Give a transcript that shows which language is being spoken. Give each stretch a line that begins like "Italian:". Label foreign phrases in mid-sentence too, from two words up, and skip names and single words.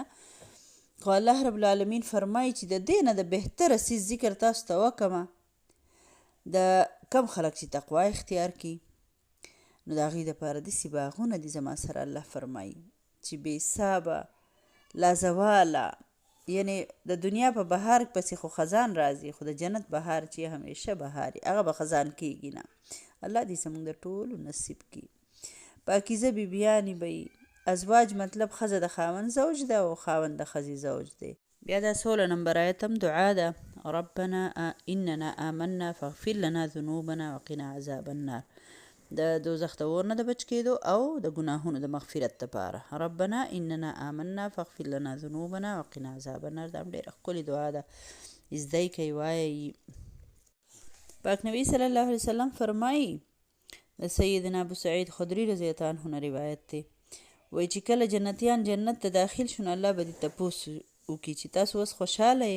Pashto: خو الله رب العالمین فرمایي چې د دې نه د بهتره څیز ذکر تاسو ته وکړمه د کم خلک چې تقوا اختیار کړي نو د هغوی دپاره داسې باغونه دي زما سره الله فرمایي چې بې حسابه لازواله، یعنی د دنیا په بهار پسې خو خزان راځي خو د جنت بهار چې همیشه بهاري هغه به خزان کېږي نه. الله دې زموږ د ټولو نصیب کړي. پاکیزه بیبیانې به وي. ازواج مطلب ښځه د خاوند زوج ده او خاوند د ښځې زوج دی. بیا دا 16 نمبر آیت هم دعا ده،
Arabic: ربنا اننا آمنا فاغفر لنا ذنوبنا وقنا عذاب النار.
Pashto: د دوزخ د اور نه د بچ کېدو او د ګناهونو د مغفرت دپاره.
Arabic: ربنا اننا آمنا فاغفر لنا ذنوبنا وقنا عذاب النار.
Pashto: دا هم ډېره ښکلې دعا ده، زده یې کوئ وایئ. پاک نبی
Arabic: صلی الله علیه وسلم
Pashto: فرمایي د سیدنا ابو سعید خدري
Arabic: رضی الله عنه
Pashto: نه روایت دی، وایي چې کله جنتیان جنت ته داخل شو نو الله به دې تپوس وکړي چې تاسو اوس خوشحاله یې؟